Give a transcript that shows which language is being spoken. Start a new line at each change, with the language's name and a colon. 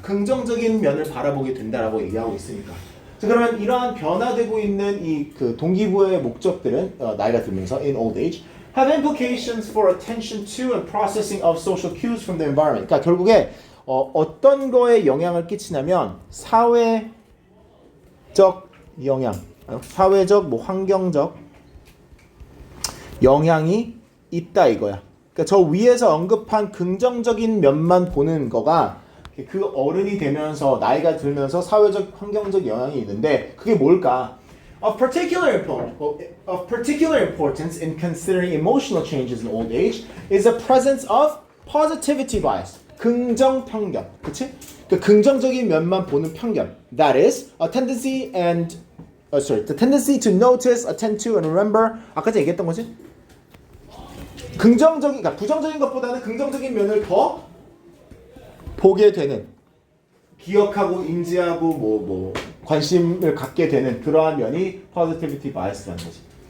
Korean: 긍정적인 면을 바라보게 된다라고 얘기하고 있으니까. 자, 그러면 이러한 변화되고 있는 이 그 동기부여의 목적들은 나이가 들면서
English: in old age have implications for attention to and processing of social cues from the environment.
Korean: 그러니까 결국에 어떤 거에 영향을 끼치냐면 사회적 영향, 사회적 뭐 환경적 영향이 있다 이거야. 그러니까 저 위에서 언급한 긍정적인 면만 보는 거가 그 어른이 되면서 나이가 들면서 사회적 환경적 영향이 있는데 그게 뭘까?
English: Of particular importance in considering emotional changes in old age is the presence of positivity bias.
Korean: 긍정 편견. 그치? 그 긍정적인 면만 보는 편견.
English: That is a tendency the tendency to notice, attend to, and remember.
Korean: 아까 전에 얘기했던 거지? 그러니까 부정적인 것보다는 긍정적인 면을 더 보게 되는, 기억하고 인지하고 뭐 관심을 갖게 되는 그러한 면이 positivity bias라는 거지.